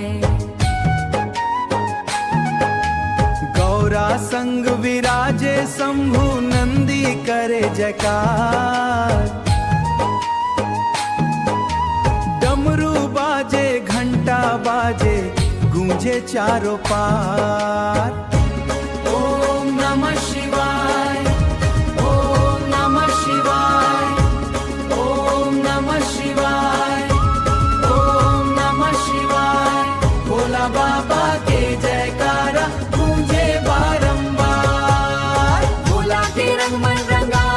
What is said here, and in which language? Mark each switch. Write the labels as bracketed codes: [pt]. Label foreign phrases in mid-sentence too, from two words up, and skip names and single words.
[hi] गौरा संग विराजे शंभु, नंदी करे जयकार। डमरू बाजे घंटा बाजे, गूंजे चारों पार। [sa] ओम नमः शिवाय, ओम नमः शिवाय, ओम नमः शिवाय, ओम नमः शिवाय। [hi] भोला बाबा के जयकारा गूंजे बारंबार। भोला के रंग में रंग